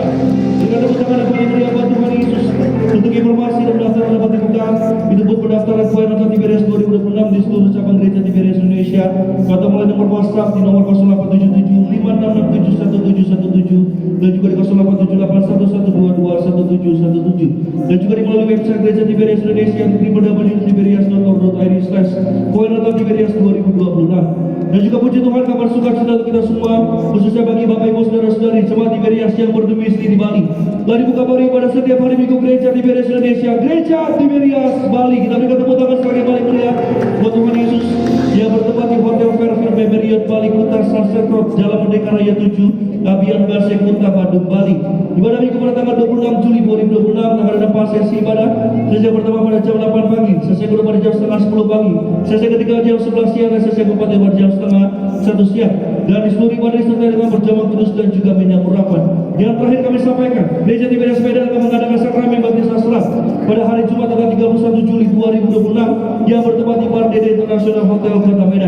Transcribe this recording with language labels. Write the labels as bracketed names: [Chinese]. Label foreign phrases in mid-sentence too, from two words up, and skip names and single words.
[Indonesian] Dengan tepuk tangan yang paling meriah buat Tuhan Yesus. Untuk informasi dan pendaftaran dapat dibuka itu pun pendaftaran Choir Rara Tiberias 2026 di seluruh cabang Gereja Tiberias Indonesia atau melalui nomor WhatsApp di nomor 0877 566 dan juga di 087811221717 dan juga di melalui website Gereja Tiberias Indonesia di www.tiberias.org/Choir Tiberias 2026. Dan juga puji Tuhan, kabar sukacita untuk kita semua, khususnya bagi Bapak Ibu Saudara-saudari jemaat Tiberias yang berdomisili di Bali. Telah dibuka baru pada setiap hari Minggu Gereja Tiberias Indonesia, Gereja Tiberias Bali. Kita berikan tepuk tangan sebagai paling meriah buat Tuhan Yesus yang bertempat di Hotel Fairfield Marriott Bali Kuta Sunset Road, Jalan Merdeka Raya 7, Kabian Base Kuta Bandung Bali. Ibadah minggu pada tanggal 26 Juli 2026 akan ada 4 sesi ibadah. Sesi pertama pada jam 8 pagi, sesi kedua pada jam setengah 10 pagi, sesi ketiga jam 11 siang dan sesi keempat pada jam setengah 1 siang. Dan di seluruh ibadah disertai dengan berjamaah kudus dan juga minyak urapan. Yang terakhir kami sampaikan, Gereja Tiberias Medan akan mengadakan sakramen baptis Asra pada hari Jumat tanggal 31 Juli 2026 yang bertempat di Pardede International Hotel Kota Medan.